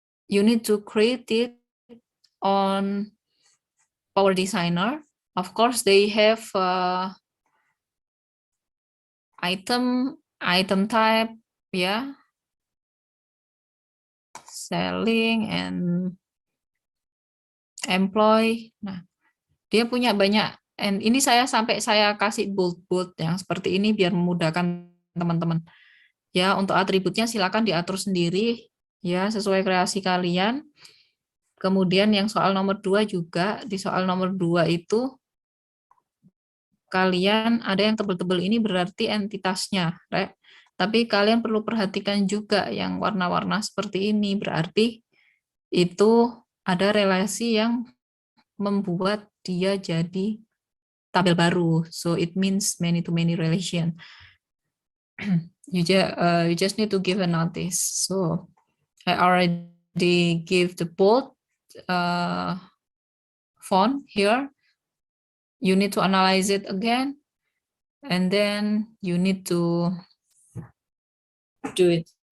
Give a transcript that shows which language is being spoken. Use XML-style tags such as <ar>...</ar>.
<en>You need to create it on Power Designer. Of course, they have item type, ya, selling and employee.</en> <id>Nah, dia punya banyak. And ini saya kasih bold yang seperti ini biar memudahkan teman-teman. Ya, untuk atributnya silakan diatur sendiri ya sesuai kreasi kalian. Kemudian yang soal nomor 2 juga, di soal nomor 2 itu kalian ada yang tebel-tebel ini berarti entitasnya, right? Tapi kalian perlu perhatikan juga yang warna-warna seperti ini berarti itu ada relasi yang membuat dia jadi tabel baru.</id> <en>So it means many to many relation. You just need to give a notice. So I already give the bold font here. You need to analyze it again, and then you need to do it.</en>